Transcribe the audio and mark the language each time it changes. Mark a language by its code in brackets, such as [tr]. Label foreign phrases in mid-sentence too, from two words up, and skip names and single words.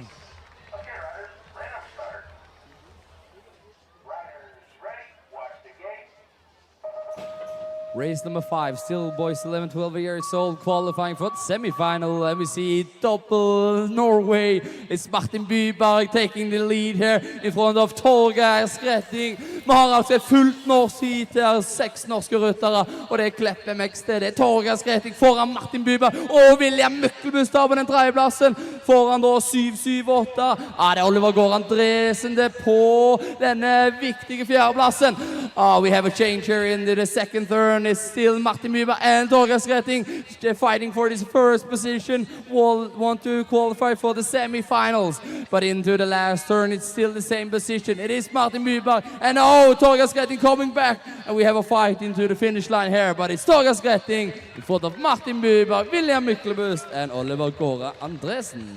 [en] Okay, riders, random start. Riders ready, watch the gate. Race number 5, still boys 11, 12 years old, qualifying for the semi-final. And we see double Norway. It's Martin Byberg taking the lead here in front of Torgeir Skretting. [no] Vi har altså et fullt norsk hit her, 6 norske ryttere, og det er Klepp MX, det er Torgeir Skretting foran Martin Byberg, og William Myklebust på den tredjeplassen, foran da 7-7-8. Ja, det er Oliver Gård Andresen det på denne viktige fjerdeplassen. [en] We have a change here in the second turn. It's still Martin Byberg and Torgeir Skretting fighting for this first position. Want to qualify for the semi-finals, but into the last turn it's still the same position. It is Martin Byberg, and Torgeir Skretting coming back, and we have a fight into the finish line here, but it's Torgeir Skretting in front of Martin Byberg, William Myklebust and Oliver Gård Andresen.